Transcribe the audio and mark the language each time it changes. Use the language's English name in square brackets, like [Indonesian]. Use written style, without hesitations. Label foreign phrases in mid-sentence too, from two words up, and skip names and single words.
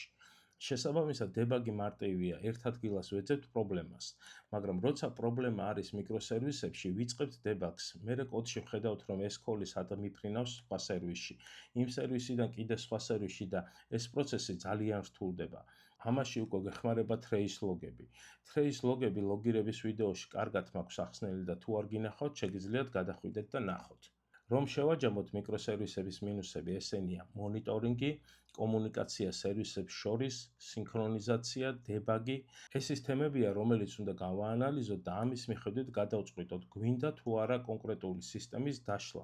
[Georgian] შესაბამისად, დებაგი მარტივია, ერთ ადგილას ვეძებთ პრობლემას. მაგრამ როცა პრობლემა არის მიკროსერვისებში, ვიწყებთ დებაგს. მერე კოდში ვხედავთ, რომ ეს call-ი სად მიფრინავს სხვა სერვისში, იმ სერვისიდან კიდე სხვა სერვისში და ეს პროცესი ძალიან რთულდება. ამაში უკვე გეხმარება [English] trace log- [Georgian] ები. [English] trace log- [Georgian] ები ლოგირების ვიდეოში კარგად მაქვს ახსნილი და თუ არ გინახავთ, შეგიძლიათ გადახვიდეთ და ნახოთ. რომ შევაჯამოთ მიკროსერვისების მინუსები, ესენია მონიტორინგი, კომუნიკაცია სერვისებს შორის, სინქრონიზაცია, დებაგი. ეს ის თემებია, რომელიც უნდა გავაანალიზოთ და ამის მიხედვით გადავწყვიტოთ, გვინდა თუ არა კონკრეტული სისტემის დაშლა.